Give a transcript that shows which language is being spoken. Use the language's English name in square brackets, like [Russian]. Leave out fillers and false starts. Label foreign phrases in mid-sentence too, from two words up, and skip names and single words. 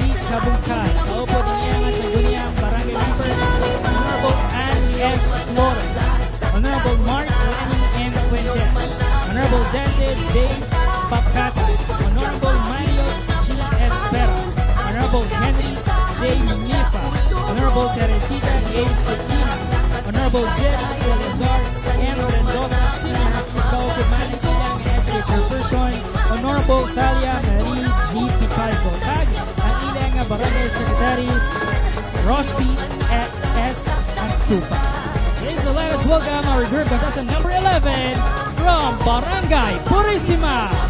[Romblomanon] Kabungkay. Kaupo din niya nga sa Guniang Barangay members, Honorable Ann S. Flores, Honorable Mark Lenny M. Fuentes, Honorable Dante J. Papcata, Honorable Mario G. Espera, Honorable Henry J. Nipa, Honorable Teresita A. Sedina, Honorable Jerry Salazar M. Mendoza Sr. Kaupo man ang ilang SK Chairperson, Honorable Talia Marie G. Picardo. Tag ang ilang barangay secretary, Rosby at S. Asupa. [English] Okay, so let us welcome our group contestant number 11 from Barangay Purisima.